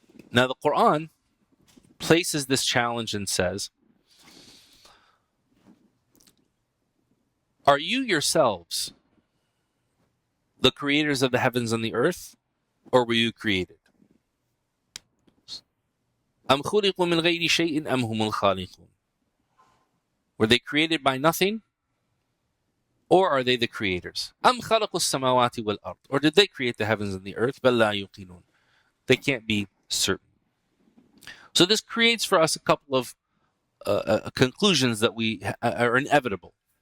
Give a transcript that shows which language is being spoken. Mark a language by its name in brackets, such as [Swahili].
[English] Now the Quran places this challenge and says, are you yourselves the creators of the heavens and the earth, or were you created? [Arabic] أَمْ خُلِقُوا مِنْ غَيْرِ شَيْءٍ أَمْ هُمُ الْخَالِقُونَ? [English] Were they created by nothing, Or are they the creators? [Arabic] أَمْ خَلَقُوا السَّمَاوَاتِ وَالْأَرْضِ, [English] or did they create the heavens and the earth? [Arabic] بَلْ لَا يُوقِنُونَ, [English] they can't be certain. So this creates for us a couple of conclusions that are inevitable.